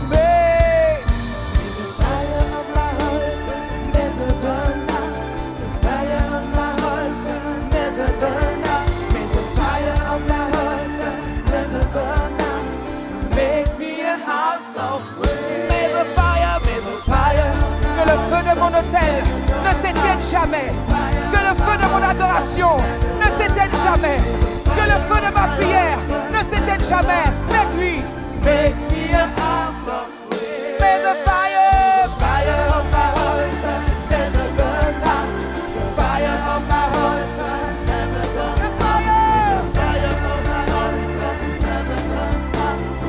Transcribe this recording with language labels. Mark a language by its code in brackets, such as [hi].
[en] May the fire of my heart never burn out. The fire of my heart never burn out. May the fire of my heart never burn out. Make me a house of prayer. May the fire, [fr] que le feu de mon autel ne s'éteigne jamais. Que le feu de mon adoration ne s'éteigne jamais. Que le feu de ma prière ne s'éteigne jamais. [en] Make me a house of prayer. May the fire of my heart never burn out. The fire of my heart never burn out. The fire of my heart never burn out.